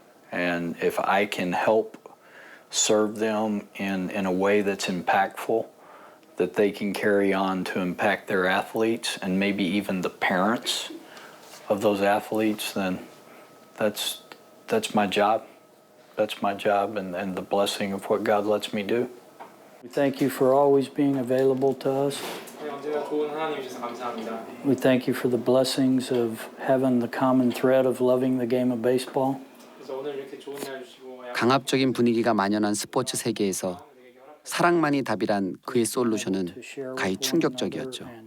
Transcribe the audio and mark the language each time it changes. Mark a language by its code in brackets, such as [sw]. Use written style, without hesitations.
[en] And if I can help serve them in a way that's impactful, that they can carry on to impact their athletes and maybe even the parents of those athletes, then that's my job. That's my job and the blessing of what God lets me do. We thank you for always being available to us. [ko] 언제나 좋은 하나님 주셔서 감사합니다. [en] We thank you for the blessings of having the common thread of loving the game of baseball. [ko] 그래서 오늘 이렇게 좋은 날 주시고 강압적인 분위기가 만연한 스포츠 세계에서 사랑만이 답이란 그의 솔루션은 가히 충격적이었죠.